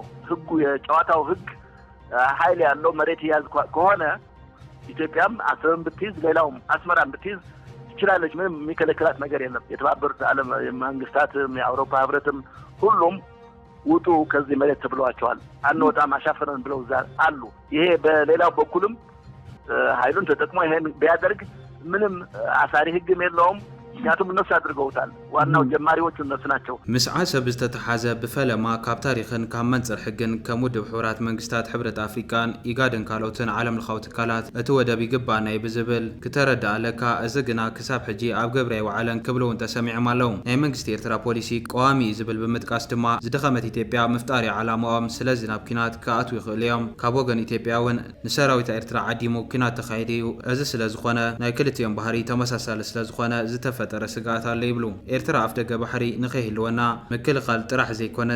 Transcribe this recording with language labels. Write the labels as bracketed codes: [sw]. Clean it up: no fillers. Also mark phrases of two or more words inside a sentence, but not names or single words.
[am] ህጉ የጨዋታው ህግ ኃይል ያለው መሬት ያዝ ከሆነ ኢትዮጵያም አሰብን ብትይዝ ሌላውም አስመራን ብትይዝ ትችላለች። ምንም የሚከለክላት ነገር የለም። የተባበሩት ዓለም መንግስታትም የአውሮፓ ህብረትም ሁሉም ውጡ ከዚህ መሬት ተብለዋቸዋል። አንወጣም አሻፈረን ብለው አሉ። ይሄ በሌላው በኩልም ኃይሉን ተጠቅሞ ይሄን ቢያደርግ ምንም አሳሪ ህግም የለውም። ምክንያቱም እነሱ አድርገውታል። ዋናው ጀማሪዎቹ እነሱ ናቸው። [ti] ምስ ዓሰብ ዝተተሓዘ ብፈለማ ካብ ታሪኽን ካብ መንፅር ሕግን ከም ውድብ ሕብራት መንግስታት ሕብረት ኣፍሪካን ኢጋድን ካልኦትን ዓለም ለኻዊ ትካላት እቲ ወደብ ይግባእ ናይ ብዝብል ክተረዳእ ኣለካ እዚ ግና ክሳብ ሕጂ ኣብ ገብረ ይወዓለን ክብሉ እውን ተሰሚዖም ኣለው። ናይ መንግስቲ ኤርትራ ፖሊሲ ቀዋሚ ዝብል ብምጥቃስ ድማ ዝደኸመት ኢትዮጵያ ምፍጣር ዓላማኦም ስለዚ ናብ ኩናት ክኣትዉ ይኽእሉ እዮም። ካብ ወገን ኢትዮጵያ እውን ንሰራዊት ኤርትራ ዓዲሙ ኩናት ተኻይዱ እዩ። እዚ ስለዝኾነ ናይ ክልቲኦም ባህሪ ተመሳሳሊ ስለዝኾነ ዝተፈ ዝፈጠረ ስጋት አለ ይብሉ ኤርትራ አፍ ደገ ባሕሪ ንኸይህልወና ምክልኻል ጥራሕ ዘይኮነስ